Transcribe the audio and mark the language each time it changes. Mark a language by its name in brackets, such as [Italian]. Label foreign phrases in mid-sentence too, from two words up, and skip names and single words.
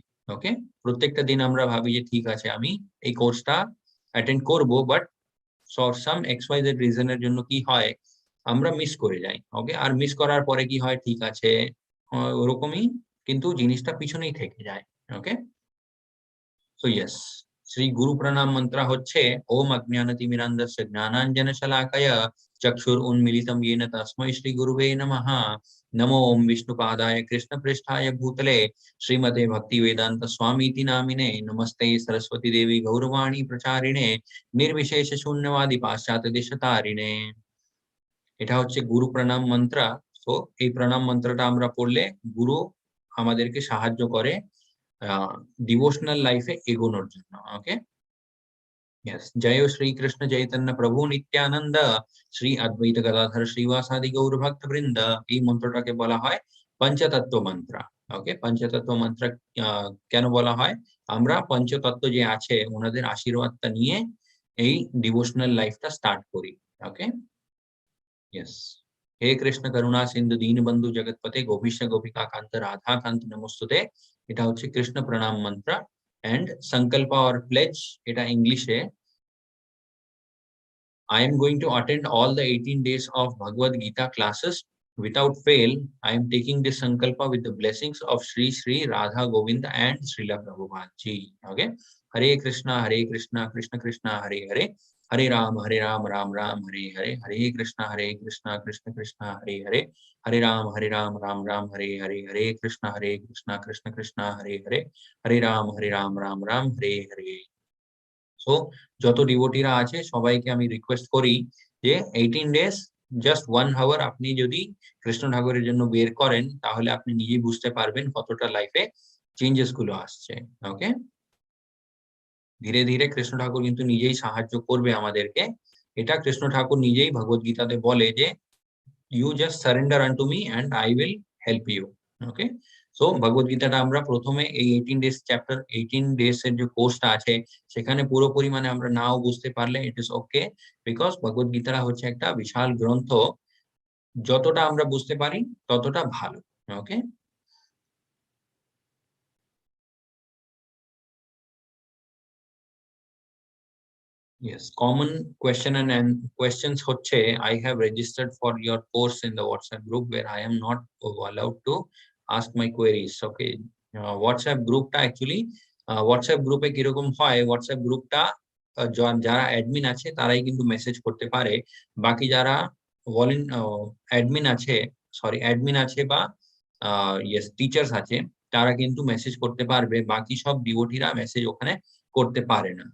[Bangla] ওকে, প্রত্যেকটা দিন আমরা ভাবি যে ঠিক আছে আমি এই কোর্সটা অ্যাটেন্ড করব, [English] but for some XYZ reason [Bangla] জন্য কি হয়, আমরা মিস করে যাই। ওকে, আর মিস করার পরে কি হয়, ঠিক আছে ওরকমই কিন্তু জিনিসটা পিছনেই থেকে যায়। [English] okay, so yes, [Bangla] শ্রী গুরু প্রণাম মন্ত্র হচ্ছে [Sanskrit] ওম অজ্ঞানতিমিরান্ধস্য জ্ঞানাঞ্জন শলাকয়া চক্ষুর উন্মিলিতম येन তস্मै শ্রী গুরুবে নমঃ। নমো ওম বিষ্ণুপাদায় কৃষ্ণপৃষ্ঠায় ভূতলে শ্রীমতে ভক্তি বেদান্ত স্বামীতি নামিনে নমস্তে सरस्वती देवी गौरवाणी प्रचारिणे निर्विशेष शून्यवादी पाश्चात्य देशतारिणे। [Bangla] এটা হচ্ছে গুরু প্রণাম মন্ত্র। তো এই প্রণাম মন্ত্রটা আমরা পড়লে গুরু আমাদেরকে সাহায্য করে ডিভোশনাল লাইফে এগোনোর জন্য। ওকে, [Sanskrit] यस, जय श्री कृष्ण चैतन्य प्रभु नित्यानंद श्री अद्वैत गदाधर श्रीवासादि गौर भक्त वृंद। [Bangla] এই মন্ত্রটাকে বলা হয় পঞ্চতত্ত্ব মন্ত্র। ওকে, পঞ্চতত্ত্ব মন্ত্র কেন বলা হয়, আমরা পঞ্চতত্ত্ব যে আছে ওনাদের আশীর্বাদটা নিয়ে এই ডিভোশনাল লাইফটা স্টার্ট করি। ওকে, ইয়েস, [Sanskrit] हे कृष्ण करुणा सिंधु दीनबंधु जगतपते गोपीश गोपिका कांत राधा कांत नमोस्तुते। [Bangla] এটা হচ্ছে কৃষ্ণ প্রণাম মন্ত্র। এন্ড সংকল্প [English] or pledge [Bangla] এটা ইংলিশে, [English] I am going to attend all the 18 days of Bhagavad Gita classes without fail. I am taking this sankalpa with the blessings of Sri Sri Radha Govinda and Srila Prabhupada ji. Okay. [Sanskrit] Hare Krishna, Krishna Krishna, Hare Hare, Hare Ram, Ram Ram, Hare Hare, Hare Krishna, Krishna Krishna, Hare Hare, Hare Ram, Ram Ram, Hare Hare, Hare Krishna, Krishna Krishna, Hare Hare, Hare Ram, Ram Ram, Hare Hare. [Bangla] সো যত ডিভোটিরা আছে সবাইকে আমি রিকোয়েস্ট করি যে [English] 18 days just 1 hour [Bangla] আপনি যদি কৃষ্ণ ঠাকুরের জন্য বের করেন, তাহলে আপনি নিজেই বুঝতে পারবেন কতটা লাইফে চেঞ্জেস গুলো আসছে। ওকে, ধীরে ধীরে কৃষ্ণ ঠাকুর কিন্তু নিজেই সাহায্য করবে আমাদেরকে। এটা কৃষ্ণ ঠাকুর নিজেই ভগবত গীতাতে বলে যে [English] you just surrender unto me and I will help you. [Bangla] ওকে, সো ভগবত গীতাটা আমরা প্রথমে এই [English] 18 days chapter 18 days [Bangla] এর যে কোর্সটা আছে সেখানে পুরোপুরি মানে আমরা নাও বুঝতে পারলে [English] it is okay, because [Bangla] ভগবত গীতাটা হচ্ছে একটা বিশাল গ্রন্থ, যতটা আমরা বুঝতে পারি ততটা ভালো। ওকে, [English] yes, common question and questions হচ্ছে I have registered for your course in the WhatsApp group where I am not allowed to ask my queries. [Bangla] Okay, WhatsApp গ্রুপটা অ্যাকচুয়ালি WhatsApp গ্রুপে কিরকম হয়, WhatsApp গ্রুপটা যারা অ্যাডমিন আছে তারাই কিন্তু মেসেজ করতে পারে, বাকি যারা অ্যাডমিন আছে অ্যাডমিন আছে বা [English] yes teachers [Bangla] আছে তারা কিন্তু মেসেজ করতে পারবে, বাকি সব ডিভোটিরা মেসেজ ওখানে করতে পারে না।